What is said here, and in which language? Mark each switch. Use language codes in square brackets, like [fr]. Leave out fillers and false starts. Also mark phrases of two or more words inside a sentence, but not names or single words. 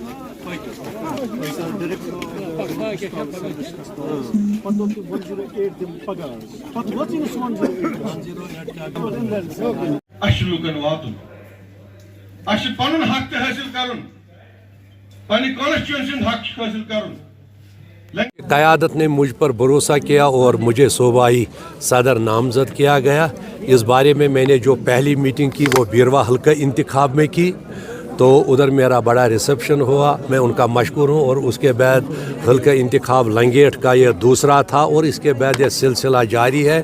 [ks] اَسہِ چھُ لُکن واتُن اَسہِ چھُ پنُن حق تہِ حٲصِل کرُن پننہِ کانسٹچوینسی ہُنٛد حق چھُ حٲصِل کرُن. [ur] قیادت نے مجھ پر بھروسہ کیا اور مجھے صوبائی صدر نامزد کیا گیا. اس بارے میں نے جو پہلی میٹنگ کی وہ بیروا حلقہ انتخاب میں کی تو ادھر میرا بڑا ریسپشن ہوا میں ان کا مشکور ہوں. اور اس کے بعد حلقہ انتخاب لنگیٹ کا یہ دوسرا تھا اور اس کے بعد یہ سلسلہ جاری ہے.